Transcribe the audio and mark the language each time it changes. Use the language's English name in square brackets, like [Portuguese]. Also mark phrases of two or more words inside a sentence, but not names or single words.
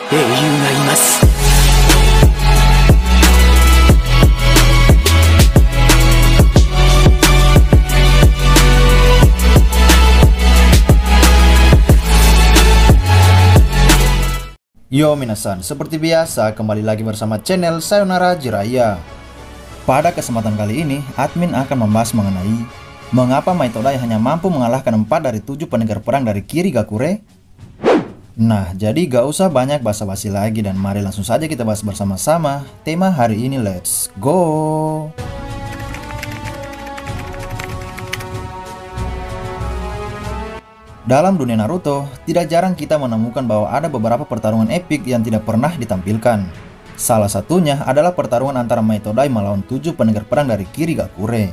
[Japanese] 英雄がいます。 [Indonesian] Yo minasan, seperti biasa kembali lagi bersama channel Sayonara Jiraiya. Pada kesempatan kali ini, admin akan membahas mengenai mengapa Maitodai hanya mampu mengalahkan 4 dari 7 pendekar perang dari Kirigakure. Nah, jadi gak usah banyak basa-basi lagi dan mari langsung saja kita bahas bersama-sama tema hari ini. [English] Let's go! [Indonesian] Dalam dunia Naruto, tidak jarang kita menemukan bahwa ada beberapa pertarungan epik yang tidak pernah ditampilkan. Salah satunya adalah pertarungan antara Maitodai melawan 7 pendekar pedang dari Kirigakure.